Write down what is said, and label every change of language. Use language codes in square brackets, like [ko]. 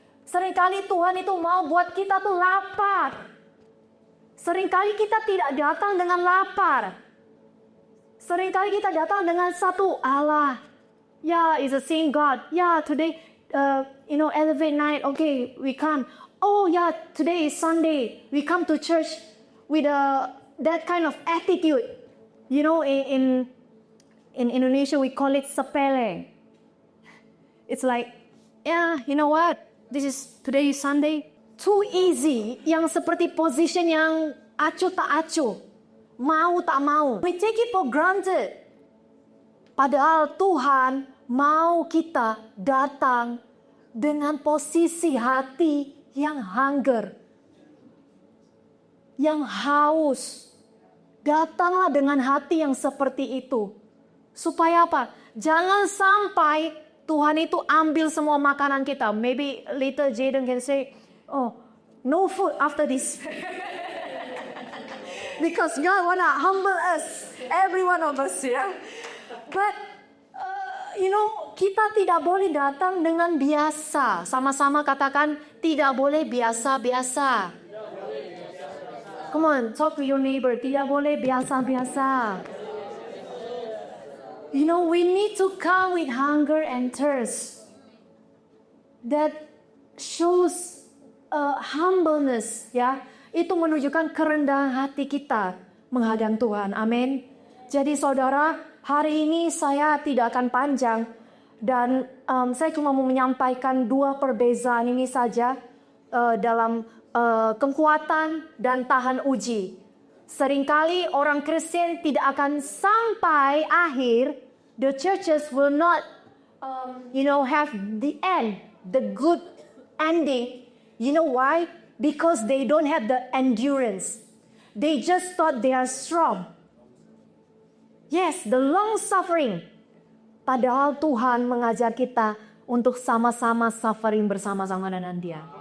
[id] Seringkali Tuhan itu mau buat kita tuh lapar. Seringkali kita tidak datang dengan lapar. Seringkali kita datang dengan satu Allah. [en] Yeah, it's a same God. Yeah, today, elevate night. Okay, we come. Oh yeah, today is Sunday. We come to church with that kind of attitude. In Indonesia we call it sepele. It's like, yeah, you know what? Today is Sunday. Too easy. [id] Yang seperti position yang acuh tak acuh. Mau tak mau. [en] We take it for granted. [id] Padahal Tuhan mau kita datang dengan posisi hati yang hunger. Yang haus. Datanglah dengan hati yang seperti itu. Supaya apa? Jangan sampai Tuhan itu ambil semua makanan kita. [en] Maybe later Jaden can say, oh, no food after this. Because God wanna humble us. Every one of us, yeah. [id] But, kita tidak boleh datang dengan biasa. Sama-sama katakan, tidak boleh biasa-biasa. [en] Come on, talk to your neighbor. [id] Tidak boleh biasa-biasa. [en] We need to come with hunger and thirst. That shows humbleness, ya. [id] Itu menunjukkan kerendahan hati kita menghadap Tuhan. Amin. Jadi saudara, hari ini saya tidak akan panjang. Dan saya cuma mau menyampaikan 2 perbezaan ini saja dalam kekuatan dan tahan uji. Seringkali orang Kristen tidak akan sampai akhir. [en] The churches will not, have the end, the good ending. You know why? Because they don't have the endurance. They just thought they are strong. Yes, the long suffering. [id] Padahal Tuhan mengajar kita untuk sama-sama suffering bersama-sama dengan Dia.